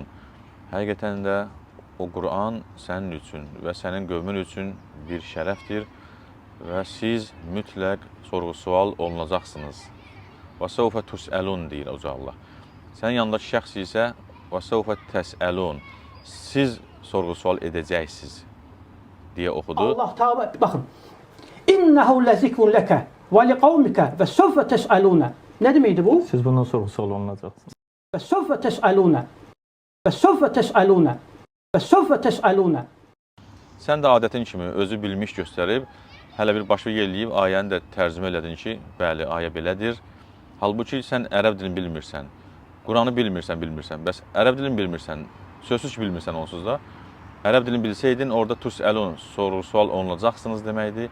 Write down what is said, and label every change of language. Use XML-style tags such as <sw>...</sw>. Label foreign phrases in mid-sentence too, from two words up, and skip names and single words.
<az>Həqiqətən də o Quran sənin üçün və sənin qövmün üçün bir şərəfdir və siz mütləq sorğu-sual olunacaqsınız.</az> <ar>وسوف تسألون</ar> <az>deyir Uca Allah. Sənin yanındakı şəxs isə</az> <ar>وسوف تسألون.</ar> <az>Siz sorğu-sual edəcəksiniz deyə oxudu. Allah Teala bakın.</az> <ar>إنه لذكر لك ولقومك وسوف تسألون.</ar> <az>Ne demeydi bu? Siz bundan sorğu-sual olunacaksınız.</az> <ar>وسوف تسألون وسوف تسألون. وسوف تسألون.</ar> <az>Sən də adətin kimi özü bilmiş göstərib, hələ bir başı yelləyib ayəni də tərcümə elədin ki, bəli, ayə belədir. Halbuki sən ərəb dilini bilmirsən, Quranı bilmirsən. Bəs ərəb dilini bilmirsən, sözsüz ki bilmirsən onsuz da. Ərəb dilini bilsəydin, orada tusəlun, sorğu-sual olunacaqsınız deməkdir.</az>